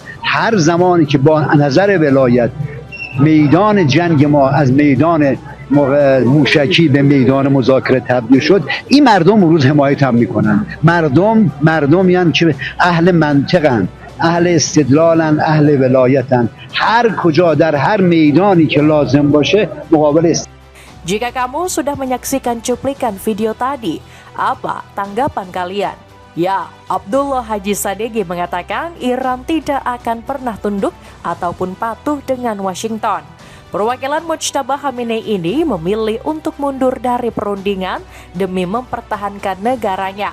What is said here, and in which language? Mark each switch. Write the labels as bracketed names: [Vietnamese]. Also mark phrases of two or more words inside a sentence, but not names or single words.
[Persian] هر زمانی که با نظر ولایت میدان جنگ ما از میدان موشکی به میدان مذاکره تبدیل شد، این مردم امروز حمایت هم میکنن. مردمی هستند که اهل منطقن، اهل استدلالن، اهل ولایتن. هر کجا در هر میدانی که لازم باشه مقابل [Indonesian] Jika kamu sudah menyaksikan cuplikan video tadi, apa tanggapan kalian? Ya, Abdullah Haji Sadeghi mengatakan Iran tidak akan pernah tunduk ataupun patuh dengan Washington. Perwakilan Mujtaba Khamenei ini memilih untuk mundur dari perundingan demi mempertahankan negaranya.